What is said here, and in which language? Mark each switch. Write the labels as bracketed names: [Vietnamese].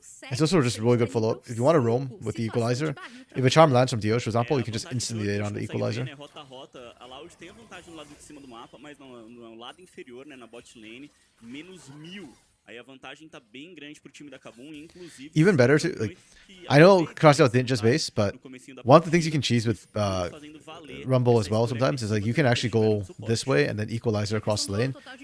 [English] It's also just really good follow-up. If you want to roam with the Equalizer, if a charm lands from Dios, for example, you can just instantly lay it on the Equalizer. [Portuguese] A Loud tem a vantagem no lado de cima do mapa, mas no lado inferior, né, na bot lane, menos 1000. Aí a vantagem tá bem grande pro time da Kabum, inclusive. [English] Even better too, like, I know Crosstail didn't just base, but one of the things you can cheese with Rumble as well sometimes is like you can actually go this way and then Equalizer across the lane.